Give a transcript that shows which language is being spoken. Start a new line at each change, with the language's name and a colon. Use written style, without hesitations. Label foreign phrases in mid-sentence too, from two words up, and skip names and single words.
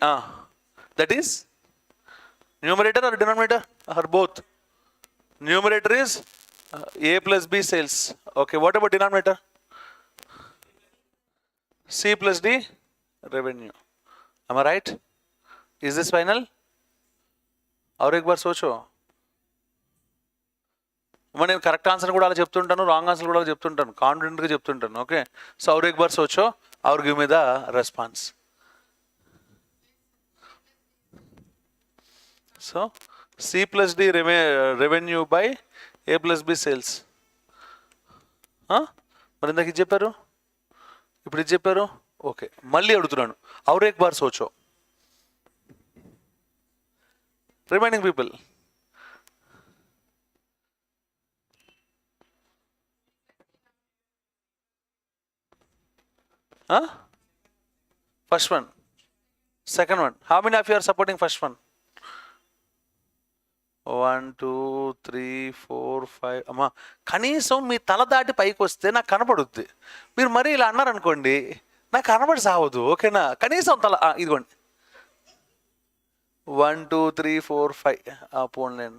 English: That is numerator or denominator or both? Numerator is A plus B sales. Okay, what about denominator? C plus D revenue. Am I right? Is this final?
Hindi: और एक बार सोचो.
Telugu: నేను
English: correct answer
Telugu: కూడా అలా చెప్తుంటాను,
English: wrong answer
Telugu: కూడా అలా చెప్తుంటాను, కాన్ఫిడెంట్గా చెప్తుంటాను.
English: okay, so
Hindi: और एक बार सोचो और
English: give me the response. So C plus D revenue by A plus B sales.
Telugu: మరి ఇందాక ఇది చెప్పారు, ఇప్పుడు ఇది చెప్పారు. ఓకే, మళ్ళీ అడుగుతున్నాను,
Hindi: और एक बार सोचो.
English: Remaining people. First one, second one. How many of you are supporting first one? 1, 2, 3, 4, 5.
Telugu: అమ్మా, కనీసం మీ తల దాటి పైకి వస్తే నాకు కనపడుద్ది. మీరు మరీ ఇలా అన్నారనుకోండి, నాకు కనపడి సావదు. ఓకేనా? కనీసం తల ఇదిగోండి. 1, 2, 3, 4, 5. పోన్లేండి.